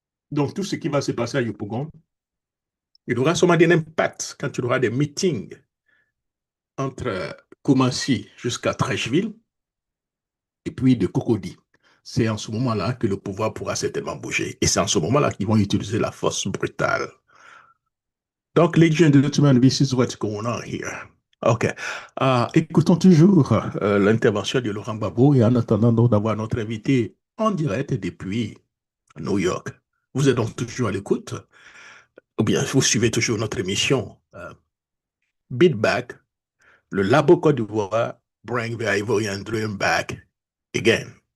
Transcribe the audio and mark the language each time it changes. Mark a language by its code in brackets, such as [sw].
[fr] Donc, tout ce qui va se passer à Yopougon, il aura sûrement un impact quand il y aura des meetings entre Koumassi jusqu'à Trècheville et puis de Cocody. C'est en ce moment-là que le pouvoir pourra certainement bouger. Et c'est en ce moment-là qu'ils vont utiliser la force brutale. [en] Donc, ladies and gentlemen, this is what's going on here. OK. [fr] Écoutons toujours l'intervention de Laurent Gbagbo et en attendant donc d'avoir notre invité en direct depuis New York. Vous êtes donc toujours à l'écoute ou bien vous suivez toujours notre émission Beat Back, le Labo Côte d'Ivoire, [en] Bring the Ivorian Dream Back again.